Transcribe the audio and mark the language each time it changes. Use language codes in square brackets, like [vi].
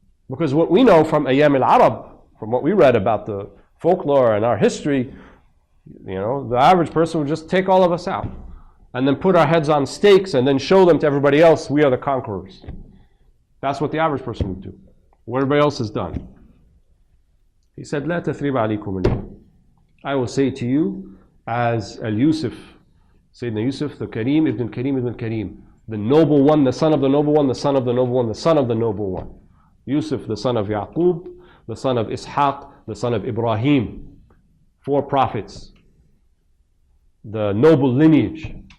[en] Because what we know from Ayyam al-Arab, from what we read about the folklore and our history, the average person would just take all of us out and then put our heads on stakes and then show them to everybody else, we are the conquerors. That's what the average person would do. What everybody else has done. He said, [ar] لا تثريب عليكم اليوم. [en] I will say to you, as Al-Yusuf, Sayyidina Yusuf, the Kareem ibn Kareem ibn Kareem, the noble one, the son of the noble one, the son of the noble one, the son of the noble one. Yusuf, the son of Yaqub, the son of Ishaq, the son of Ibrahim. 4 prophets. The noble lineage.